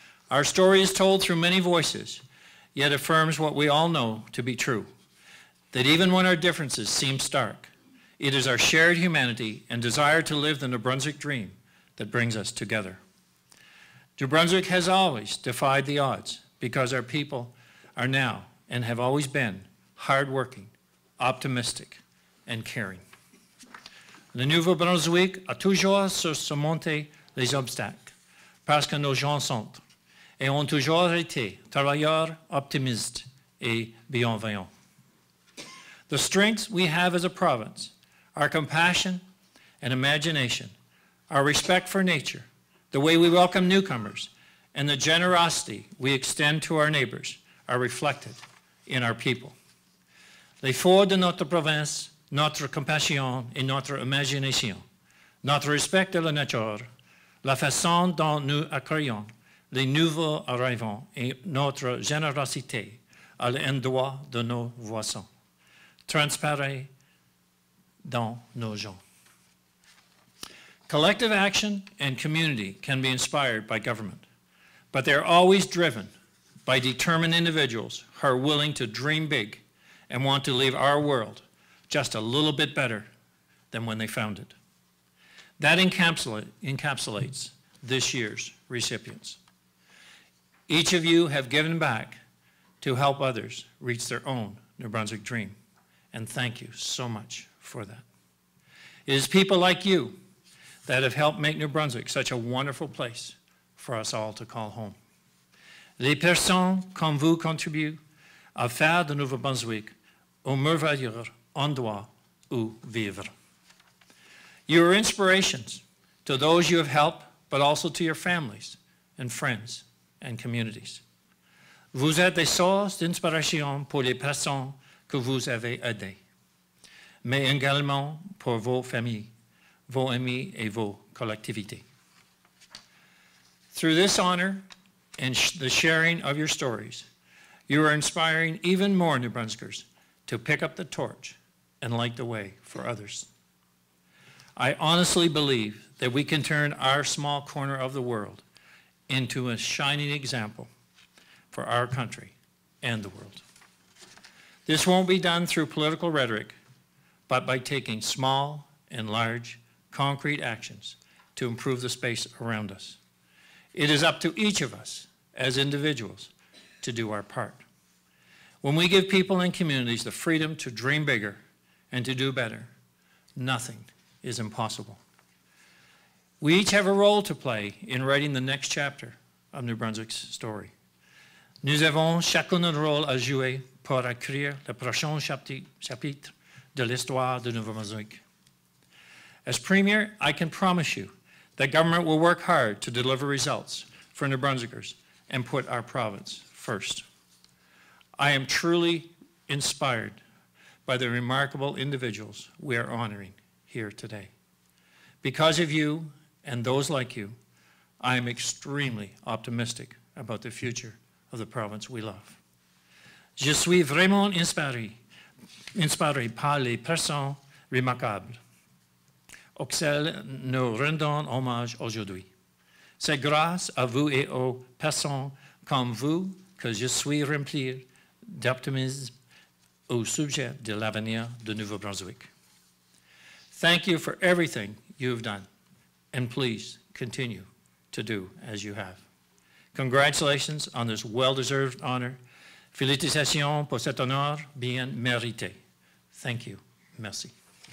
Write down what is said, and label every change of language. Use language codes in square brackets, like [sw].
[en] Our story is told through many voices, yet affirms what we all know to be true, that even when our differences seem stark, it is our shared humanity and desire to live the New Brunswick dream that brings us together. New Brunswick has always defied the odds because our people are now and have always been hardworking, optimistic, and caring. [fr] Le Nouveau-Brunswick a toujours surmonté les obstacles parce que nos gens sont et ont toujours été travailleurs, optimistes et bienveillants. [en] The strengths we have as a province, our compassion and imagination, our respect for nature, the way we welcome newcomers, and the generosity we extend to our neighbors are reflected in our people. [fr] Les forces de notre province, notre compassion et notre imagination, notre respect de la nature, la façon dont nous accueillons les nouveaux arrivants et notre générosité à l'endroit de nos voisins transparaît dans nos gens. [en] Collective action and community can be inspired by government, but they're always driven by determined individuals who are willing to dream big and want to leave our world just a little bit better than when they found it. That encapsulates this year's recipients. Each of you have given back to help others reach their own New Brunswick dream, and thank you so much for that. It is people like you that have helped make New Brunswick such a wonderful place for us all to call home. [fr] Les personnes comme vous contribuent à faire de Nouveau-Brunswick un merveilleux endroit où vivre. [en] You are inspirations to those you have helped, but also to your families and friends and communities. [fr] Vous êtes des sources d'inspiration pour les personnes que vous avez aidées, mais également pour vos familles, vos amis et vos collectivités. [en] Through this honor and the sharing of your stories, you are inspiring even more New Brunswickers to pick up the torch and light the way for others. I honestly believe that we can turn our small corner of the world into a shining example for our country and the world. This won't be done through political rhetoric, but by taking small and large concrete actions to improve the space around us. It is up to each of us as individuals to do our part. When we give people and communities the freedom to dream bigger and to do better, nothing is impossible. We each have a role to play in writing the next chapter of New Brunswick's story. [fr] Nous avons chacun un rôle à jouer pour écrire le prochain chapitre de l'histoire de Nouveau-Brunswick. [en] As Premier, I can promise you that government will work hard to deliver results for New Brunswickers and put our province first. I am truly inspired by the remarkable individuals we are honoring here today. Because of you and those like you, I am extremely optimistic about the future of the province we love. [fr] Je suis vraiment inspiré par les personnes remarquables auxquelles nous rendons hommage aujourd'hui. C'est grâce à vous et aux personnes comme vous que je suis rempli d'optimisme au sujet de l'avenir de Nouveau-Brunswick. [en] Thank you for everything you've done, and please continue to do as you have. Congratulations on this well-deserved honor. [fr] Félicitations pour cet honneur bien mérité. [en] Thank you. [fr] Merci.